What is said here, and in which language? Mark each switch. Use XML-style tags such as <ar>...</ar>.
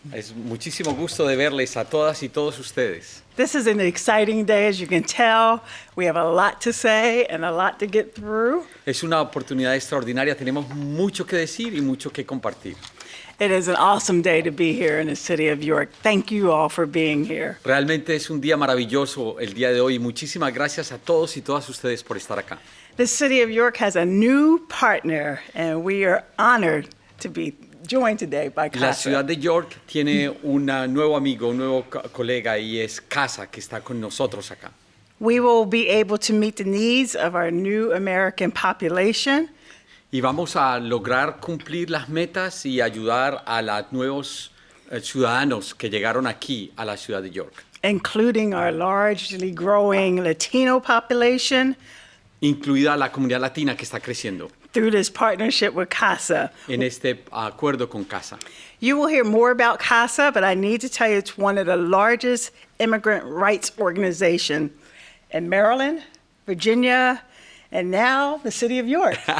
<es>Es muchísimo gusto de verles a todas y todos ustedes.</es> <en>This is an exciting day, as you can tell. We have a lot to say and a lot to get through.</en> <es>Es una oportunidad extraordinaria, tenemos mucho que decir y mucho que compartir.</es> <en>It is an awesome day to be here in the city of York. Thank you all for being here.</en> <es>Realmente es un día maravilloso el día de hoy. Muchísimas gracias a todos y todas ustedes por estar acá.</es> <en>The city of York has a new partner, and we are honored to be joined today by</en> <es>La CASA. ciudad de York tiene un nuevo amigo, un nuevo colega y es CASA que está con nosotros acá.</es> <en>We will be able to meet the needs of our new American population,</en> <es>Y vamos a lograr cumplir las metas y ayudar a los nuevos ciudadanos que llegaron aquí a la ciudad de York,</es> <en>including our largely growing Latino population,</en> <es>incluida la comunidad latina que está creciendo</es> <en>through this partnership with CASA.</en> <es>en este acuerdo con CASA.</es> <en>You will hear more about CASA, but I need to tell you it's one of the largest immigrant rights organizations in Maryland, Virginia, and now the city of York.</en>